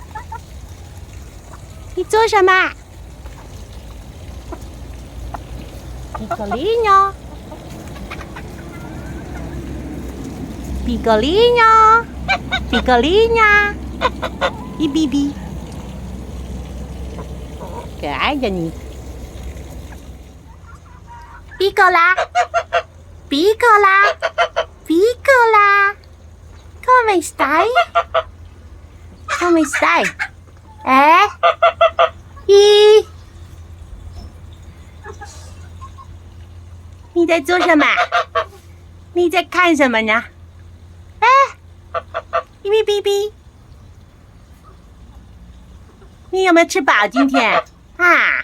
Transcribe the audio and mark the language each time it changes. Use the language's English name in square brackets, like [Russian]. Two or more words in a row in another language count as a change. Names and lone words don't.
[Chinese] 你做什么？Piccolinho, Piccolinho, Piccolinha, 一哔哔，可爱的你。 [Italian] Piccola, Piccola, Piccola, come stai? Come stai? [Chinese] 哎，一。你在做什么？你在看什么呢？哎，哔哔哔哔，你有没有吃饱今天啊？